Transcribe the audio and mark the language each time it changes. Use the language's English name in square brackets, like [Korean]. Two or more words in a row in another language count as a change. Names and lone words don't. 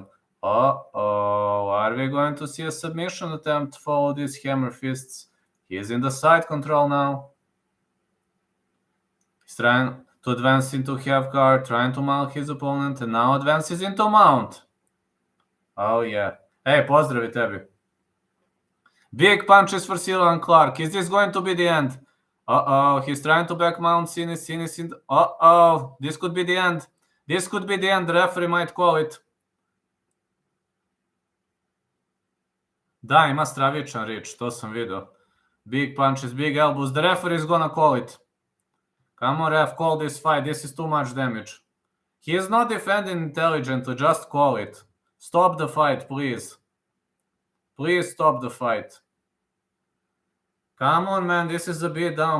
[English] Uh-oh. Are we going to see a submission attempt to follow these hammer fists? He's in the side control now. He's trying to advance into half guard, trying to mount his opponent, and now advances into mount. Oh yeah. [Croatian] Hey, pozdravi tebi. [English] Big punches for Silan Clark. Is this going to be the end? Uh-oh, he's trying to back mount Sinis. Uh-oh, this could be the end. This could be the end. The referee might call it. [Croatian] Da, ima stravičan rič, to sam vidio. [English] Big punches, big elbows. The referee is gonna call it. Come on, ref, call this fight. This is too much damage. He is not defending intelligently. Just call it. Stop the fight, please. Please stop the fight. Come on, man. This is a beat down.